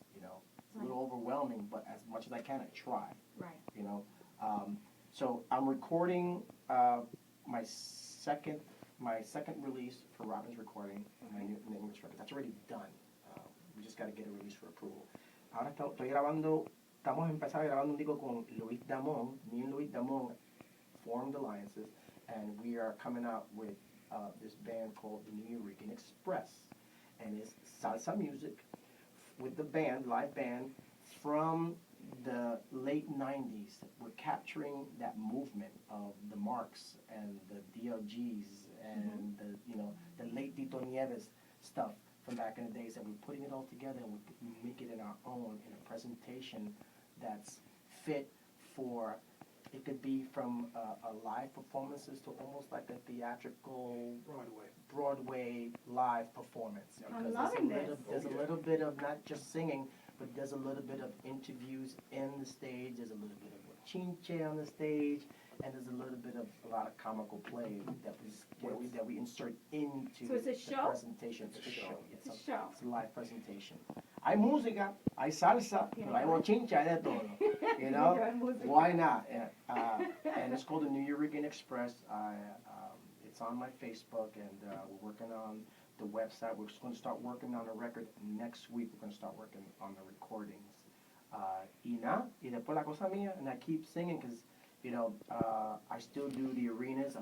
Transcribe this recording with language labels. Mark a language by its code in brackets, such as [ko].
[en] You know, it's a little overwhelming, but as much as I can, I try. Right. You know, so I'm recording my second release for Robin's Recording, my new English record. That's already done. We just got to get a release for approval. [es] Ahora estamos empezando grabando un disco con Luis Damón. [en] Me and Luis Damón formed alliances, and we are coming out with this band called the New York Express, and it's salsa music with the band, live band, from the late 90s. We're capturing that movement of the Marks and the DLGs and the late Tito Nieves stuff from back in the days, and we're putting it all together and we make it in our own in a presentation that's fit for, it could be from a live performances to almost like a theatrical Broadway live performance. I'm loving this. There's a little bit of not just singing, but there's a little bit of interviews in the stage. There's a little bit of chinche on the stage, and there's a little bit of a lot of comical play that we insert into So it's a the show? presentation. It's a show. It's a show. It's a live presentation. [es] Hay música, hay salsa, pero hay bochincha, hay de todo. [en] You know, why not? And it's called the New York Express. It's on my Facebook, and we're working on the website. We're just going to start working on a record next week. We're going to start working on the recordings. [es] Y después la cosa mía, [en] and I keep singing because, I still do the arenas.